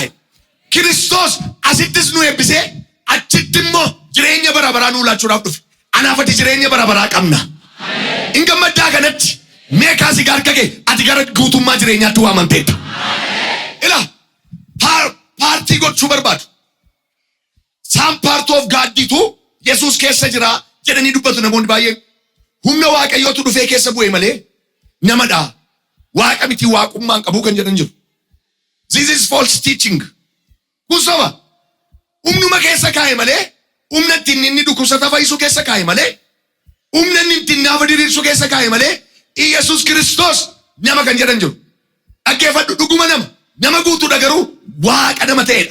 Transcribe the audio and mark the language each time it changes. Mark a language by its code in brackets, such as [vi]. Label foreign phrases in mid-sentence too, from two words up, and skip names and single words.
[om] Kiristoos asittis nu eebbisee achitti immoo jireenya bara baraa nuu laachuudhaaf dhufe. Anaaf ati jireenya bara baraa qabna. In gammaddaa kanatti mee kaasii harka kee ati gara guutummaa jireenyaatti waamamteetta. Ila paartii gochuu barbaadu. [en] Some part of [om] gaaddiitu Yesuus keessa jira jedhanii dubbatu namoonni baay'een. Humna waaqayyootu dhufee keessa bu'e malee namadha. Waaqa miti waaqummaan qabu kan jedhan jiru. [en] This is false teaching. [om] Kun soba. Humnuma keessa kaa'e malee humna ittiin inni dhukkubsata fayyisuu keessa kaa'e malee humna inni ittiin naafa diriirsuu keessa kaa'e malee Yesuus Kiristoos nama kan jedhan jiru. Dhaggeeffadhu dhuguma nama guutuudha garuu waaqa nama ta'edha.